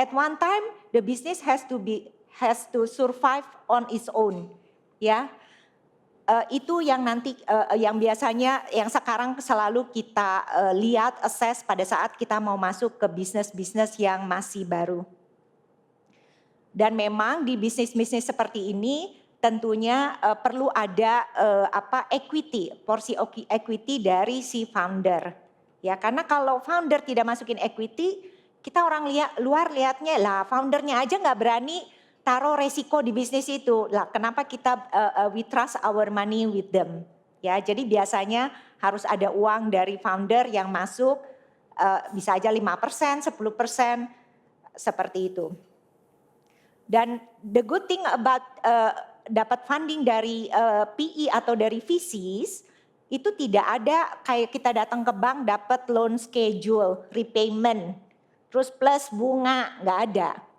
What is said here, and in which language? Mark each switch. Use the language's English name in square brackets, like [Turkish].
[English] At one time the business has to survive on its own ya. [Indonesian] Itu yang nanti yang biasanya yang sekarang selalu kita lihat assess pada saat kita mau masuk ke bisnis-bisnis yang masih baru. Dan memang di bisnis-bisnis seperti ini tentunya perlu ada equity, porsi equity dari si founder. Ya, karena kalau founder tidak masukin equity, kita orang luar lihatnya lah foundernya aja nggak berani taruh resiko di bisnis itu. Lah, kenapa kita [English] we trust our money with them? [Indonesian] Ya, jadi biasanya harus ada uang dari founder yang masuk, bisa aja 5%, 10%, seperti itu. Dan [English] the good thing about [Indonesian] dapat funding dari PE atau dari VCs, itu tidak ada kayak kita datang ke bank dapat loan schedule, repayment, terus plus bunga, nggak ada.